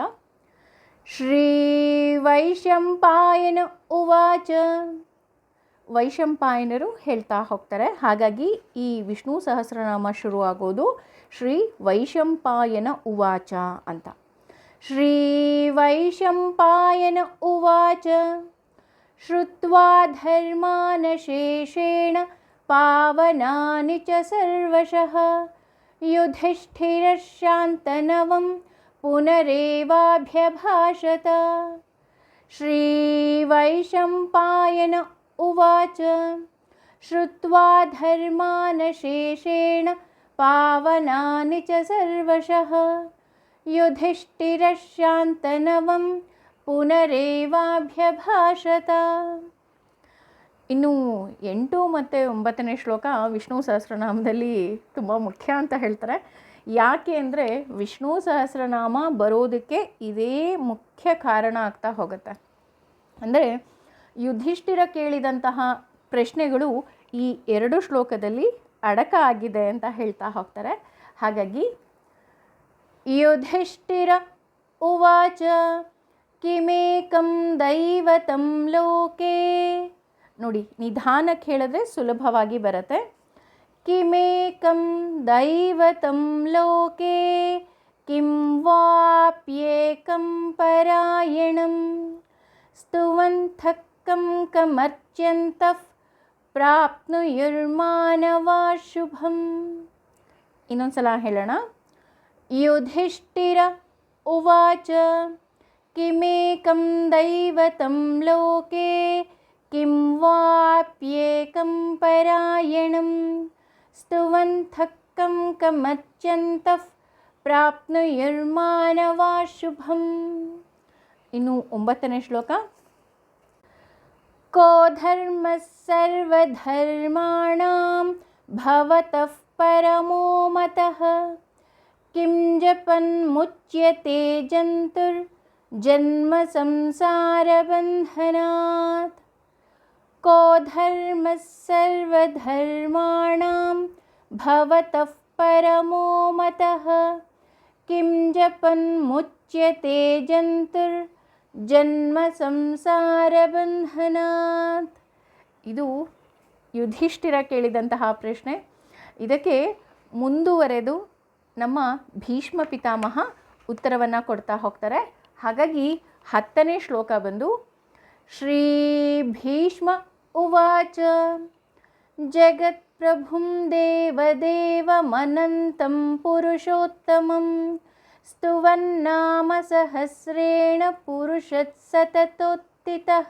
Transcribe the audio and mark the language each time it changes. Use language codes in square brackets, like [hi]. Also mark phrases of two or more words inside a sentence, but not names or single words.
[sa] ಶ್ರೀ ವೈಶಂಪಾಯನ ಉವಾಚ. [kn] ವೈಶಂಪಾಯನರು ಹೇಳ್ತಾ ಹೋಗ್ತಾರೆ. ಹಾಗಾಗಿ ಈ ವಿಷ್ಣು ಸಹಸ್ರನಾಮ ಶುರು ಆಗೋದು [sa] ಶ್ರೀ ವೈಶಂಪಾಯನ ಉವಾಚ [kn] ಅಂತ. [sa] ಶ್ರೀ ವೈಶಂಪಾಯನ ಉವಾಚ. ಶ್ರುತ್ವಾ ಧರ್ಮಾನಶೇಷೇಣ ಪಾವನಾನಿ ಚ ಸರ್ವಶಃ ಯುಧಿಷ್ಠಿರಶಾಂತನವಂ ಪುನರೇವಾಭ್ಯಭಾಷತ. ಶ್ರೀ ವೈಶಂಪಾಯನ ಉವಾಚ. ಶ್ರುತ್ವಾ ಧರ್ಮಾನಶೇಷೇಣ ಪಾವನಾನಿ ಚ ಸರ್ವಶಃ ಯುಧಿಷ್ಠಿರಶಾಂತನವಂ ಪುನರೇವಾಭ್ಯಭಾಷತ. [kn] ಇನ್ನು 8 ಮತ್ತು 9ನೇ ಶ್ಲೋಕ ವಿಷ್ಣು ಸಹಸ್ರನಾಮದಲ್ಲಿ ತುಂಬ ಮುಖ್ಯ ಅಂತ ಹೇಳ್ತಾರೆ. ಯಾಕೆ ಅಂದರೆ ವಿಷ್ಣು ಸಹಸ್ರನಾಮ ಬರೋದಕ್ಕೆ ಇದೇ ಮುಖ್ಯ ಕಾರಣ ಆಗ್ತಾ ಹೋಗುತ್ತೆ. ಅಂದರೆ ಯುಧಿಷ್ಠಿರ ಕೇಳಿದಂತಹ ಪ್ರಶ್ನೆಗಳು ಈ 2 ಶ್ಲೋಕದಲ್ಲಿ ಅಡಕ ಆಗಿದೆ ಅಂತ ಹೇಳ್ತಾ ಹೋಗ್ತಾರೆ. [sa] ಹಾಗಾಗಿ ಯುಧಿಷ್ಠಿರ ಉವಾಚ ಕಿಮೇಕಂ ದೈವತಂ ಲೋಕೆ. [kn] ನೋಡಿ, ನಿಧಾನಕ್ಕೆ ಹೇಳಿದ್ರೆ ಸುಲಭವಾಗಿ ಬರುತ್ತೆ. [sa] ಕಿಮೇಕಂ ದೈವತಂ ಲೋಕೆ ಕಿಂ ವಾಪ್ಯೇಕಂ ಪರಾಯಣಂ ಸ್ತುವಂತಃ ಕಂ ಕಮರ್ಚ್ಯಂತಃ ಪ್ರಾಪ್ನುಯುರ್ಮಾನವಾ ಶುಭಂ. [kn] ಇನ್ನೊಂದ್ಸಲ ಹೇಳೋಣ. [sa] ಯುಧಿಷ್ಠಿರ ಉವಾಚ ಕಿಮೇಕಂ ದೈವತಂ ಲೋಕೆ ಕಿಂ ವಾಪ್ಯೇಕಂ ಪರಾಯಣಂ ಸ್ತುವಂತಃ ಕಂ ಕಮರ್ಚ್ಯಂತಃ ಪ್ರಾಪ್ನುಯುರ್ಮಾನವಾ ಶುಭಂ. [kn] ಇನ್ನು 9ನೇ ಶ್ಲೋಕ. [sa] ಕೋ ಧರ್ಮಃ ಸರ್ವಧರ್ಮಾಣಾಂ ಭವತಃ ಪರಮೋ ಮತಃ ಕಿಂ ಜಪನ್ ಮುಚ್ಯತೆ ಜಂತುರ್ ಜನ್ಮ ಸಂಸಾರ ಬಂಧನಾತ್. ಕೋ ಧರ್ಮಃ ಸರ್ವಧರ್ಮಾಣಾಂ ಭವತಃ ಪರಮೋ ಮತಃ ಕಿಂ ಜಪನ್ ಮುಚ್ಯತೆ ಜಂತುರ್ ಜನ್ಮ ಸಂಸಾರ ಬಂಧನಾತ್. [kn] ಇದು ಯುಧಿಷ್ಠಿರ ಕೇಳಿದಂತಹ ಪ್ರಶ್ನೆ. ಇದಕ್ಕೆ ಮುಂದುವರೆದು ನಮ್ಮ ಭೀಷ್ಮ ಪಿತಾಮಹ ಉತ್ತರವನ್ನು ಕೊಡ್ತಾ ಹೋಗ್ತಾರೆ. ಹಾಗಾಗಿ 10ನೇ ಶ್ಲೋಕ ಬಂದು [sa] ಶ್ರೀ ಭೀಷ್ಮ ಉವಾಚ ಜಗತ್ಪ್ರಭುಂ ದೇವದೇವಮನಂತಂ ಪುರುಷೋತ್ತಮಂ ಸ್ತುವನ್ನಾಮ ಸಹಸ್ರೇಣ ಪುರುಷತ್ ಸತತೋತ್ತಿತಃ.